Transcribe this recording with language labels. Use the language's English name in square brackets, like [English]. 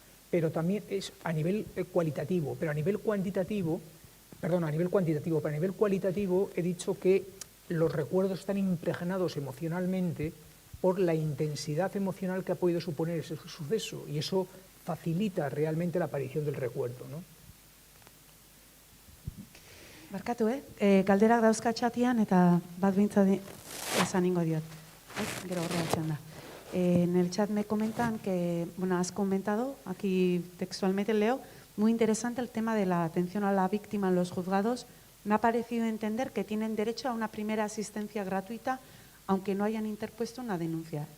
[Spanish] Pero también es a nivel cualitativo, pero a nivel cuantitativo, pero a nivel cualitativo he dicho que los recuerdos están impregnados emocionalmente por la intensidad emocional que ha podido suponer ese suceso, y eso facilita realmente la aparición del recuerdo, ¿no? [Basque] Barkatu, galderak dauzka txatian eta bat behintzat esan ingo diot. Gero horreatzen da. [Spanish] En el chat me comentan que, bueno, has comentado, aquí textualmente leo, muy interesante el tema de la atención a la víctima en los juzgados. Me ha parecido entender que tienen derecho a una primera asistencia gratuita, aunque no hayan interpuesto una denuncia.